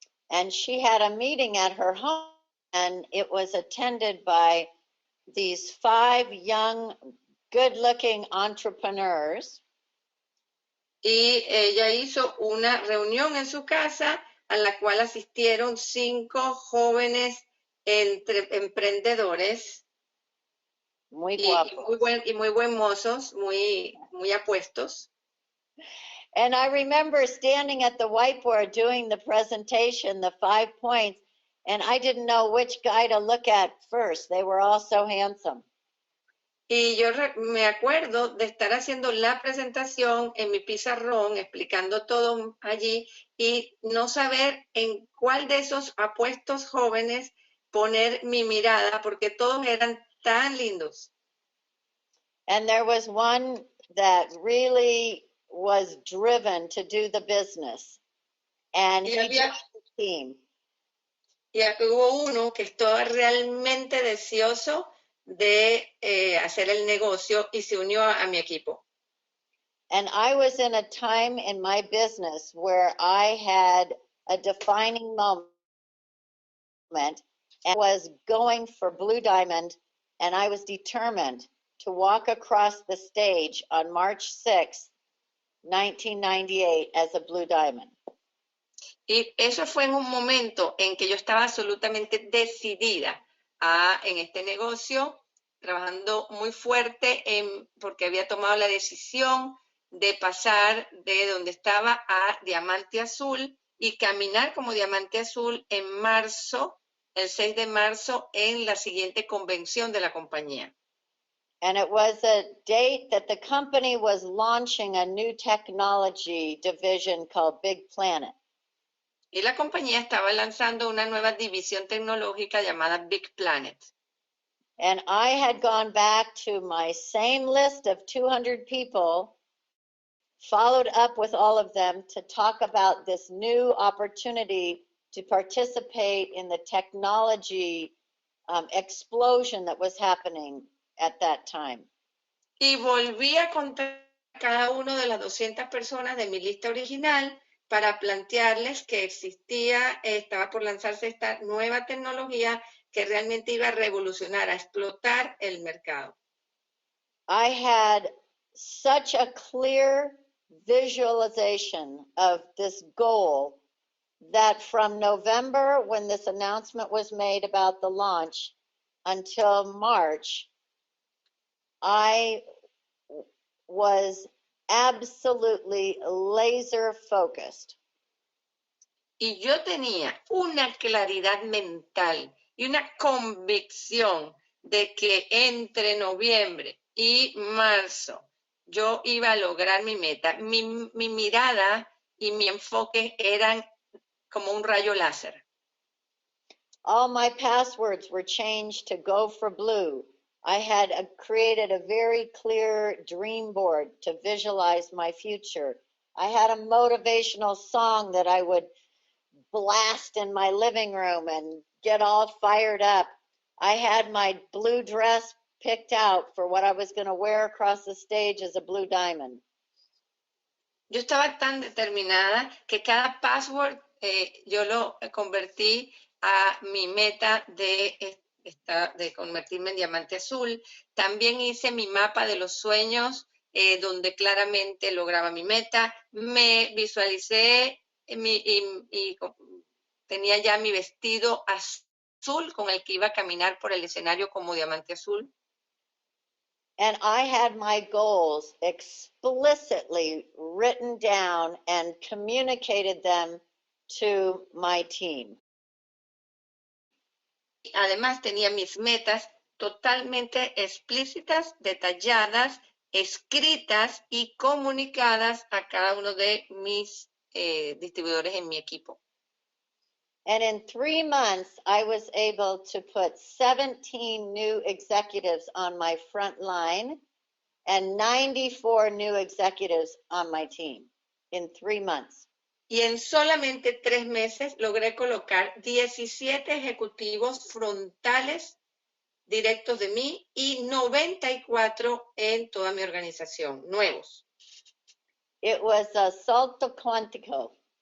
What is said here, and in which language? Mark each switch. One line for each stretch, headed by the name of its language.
English: And she had a meeting at her home, and it was attended by these 5 young, good-looking entrepreneurs.
Spanish: Y ella hizo una reunión en su casa a la cual asistieron 5 jóvenes emprendedores Muy y guapos. muy buen mozos, muy apuestos.
English: And I remember standing at the whiteboard doing the presentation, the 5 points, and I didn't know which guy to look at first. They were all so handsome.
Spanish: Y yo me acuerdo de estar haciendo la presentación en mi pizarrón, explicando todo allí, y no saber en cuál de esos apuestos jóvenes poner mi mirada, porque todos eran tan lindos.
English: And there was one that really was driven to do the business. And he joined the team.
Spanish: Y hubo uno que estaba realmente deseoso de hacer el negocio y se unió a mi equipo.
English: And I was in a time in my business where I had a defining moment and was going for Blue Diamond, and I was determined to walk across the stage on March 6th, 1998 as a Blue Diamond.
Spanish: Y eso fue en un momento en que yo estaba absolutamente decidida en este negocio, trabajando muy fuerte porque había tomado la decisión de pasar de donde estaba a diamante azul y caminar como diamante azul en marzo, el 6 de marzo, en la siguiente convención de la compañía.
English: And it was a date that the company was launching a new technology division called Big Planet.
Spanish: Y la compañía estaba lanzando una nueva división tecnológica llamada Big Planet.
English: And I had gone back to my same list of 200 people, followed up with all of them to talk about this new opportunity to participate in the technology explosion that was happening at that time.
Spanish: Y volví a contar cada uno de las 200 personas de mi lista original para plantearles que estaba por lanzarse esta nueva tecnología que realmente iba a revolucionar, a explotar el mercado.
English: I had such a clear visualization of this goal that from November, when this announcement was made about the launch, until March, I was absolutely laser focused.
Spanish: Y yo tenía una claridad mental y una convicción de que entre noviembre y marzo yo iba a lograr mi meta. Mi mirada y mi enfoque eran como un rayo láser.
English: All my passwords were changed to go for blue. I had created a very clear dream board to visualize my future. I had a motivational song that I would blast in my living room and get all fired up. I had my blue dress picked out for what I was going to wear across the stage as a blue diamond.
Spanish: Yo estaba tan determinada que cada password yo lo convertí a mi meta de convertirme en diamante azul. También hice mi mapa de los sueños, donde claramente lograba mi meta. Me visualicé y tenía ya mi vestido azul con el que iba a caminar por el escenario como diamante azul.
English: And I had my goals explicitly written down and communicated them to my team.
Spanish: Además, tenía mis metas totalmente explícitas, detalladas, escritas y comunicadas a cada uno de mis distribuidores en mi equipo.
English: And in 3 months, I was able to put 17 new executives on my front line and 94 new executives on my team in 3 months.
Spanish: Y en solamente 3 meses logré colocar 17 ejecutivos frontales directos de mí y 94 en toda mi organización, nuevos.
English: It was a
Spanish: salto cuántico.